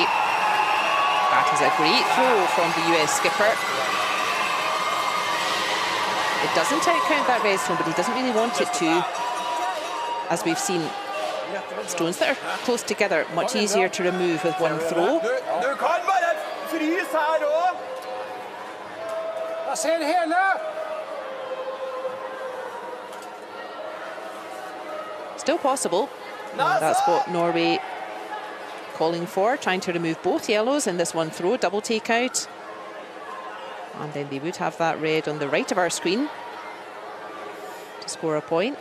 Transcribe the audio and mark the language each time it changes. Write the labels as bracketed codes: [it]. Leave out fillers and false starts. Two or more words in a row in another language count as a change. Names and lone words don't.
[en] That is a great throw from the US skipper. It doesn't outcount that red stone, but he doesn't really want it to. As we've seen, stones that are close together, much easier to remove with one throw. [no] Du kan bare frys her også. [sv] Jag ser hela. [en] Still possible. And that's what Norway calling for, trying to remove both yellows in this one throw, double takeout. And then they would have that red on the right of our screen to score a point.